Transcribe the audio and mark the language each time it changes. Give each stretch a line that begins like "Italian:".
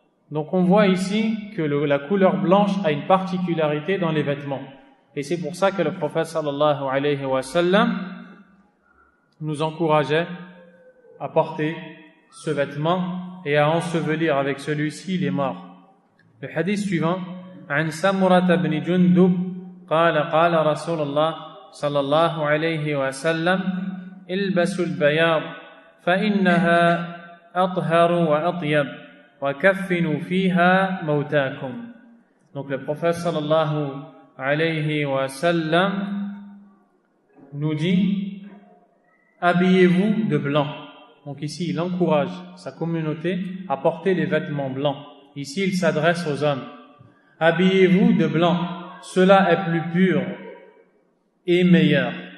French: Donc on voit ici que la couleur blanche a une particularité dans les vêtements. Et c'est pour ça que le prophète
Arabic: sallallahu alayhi wa sallam
French: nous encourageait à porter ce vêtement et à ensevelir avec celui-ci les morts. Le hadith suivant,
Arabic: عن سمرة بن جندب قال قال رسول الله صلى الله عليه وسلم البسوا البياض فإنها أطهر وأطيب وكفنوا فيها موتاكم.
French: Donc le prophète
Arabic: sallallahu alayhi wa sallam
French: nous dit habillez-vous de blanc. Donc ici il encourage sa communauté à porter les vêtements blancs. Ici il s'adresse aux hommes. Habillez-vous de blanc, cela est plus pur et meilleur.